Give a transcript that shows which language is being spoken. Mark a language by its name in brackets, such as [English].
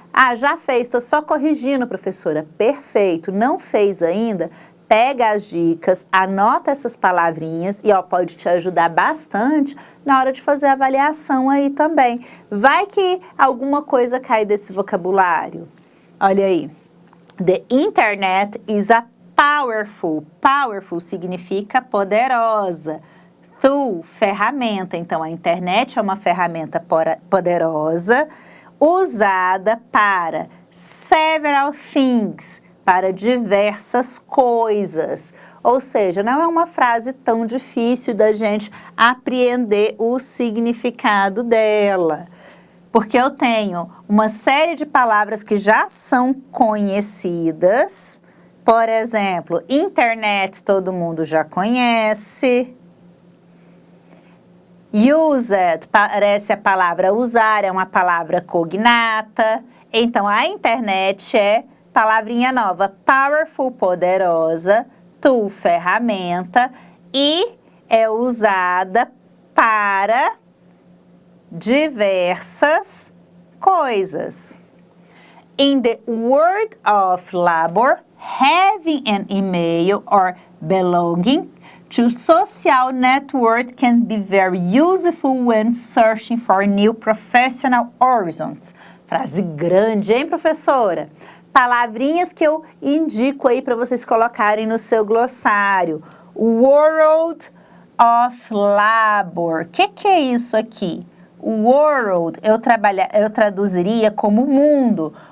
[Portuguese] Ah, já fez, estou só corrigindo, professora. Perfeito, não fez ainda? Pega as dicas, anota essas palavrinhas e pode te ajudar bastante na hora de fazer a avaliação aí também. Vai que alguma coisa cai desse vocabulário. Olha aí. [English] The internet is a powerful. [Portuguese] Powerful significa poderosa. Tool, ferramenta. Então, a internet é uma ferramenta poderosa usada para [English] several things, [Portuguese] para diversas coisas. Ou seja, não é uma frase tão difícil da gente apreender o significado dela. Porque eu tenho uma série de palavras que já são conhecidas. Por exemplo, internet todo mundo já conhece. Used, parece a palavra usar, é uma palavra cognata. Então, a internet é palavrinha nova. Powerful, poderosa. Tool, ferramenta. E é usada para diversas coisas. [English] In the world of labor, having an email or belonging to social network can be very useful when searching for new professional horizons. [Portuguese] Frase grande, hein, professora? Palavrinhas que eu indico aí para vocês colocarem no seu glossário. World of labor. O que é isso aqui? World, eu traduziria como mundo.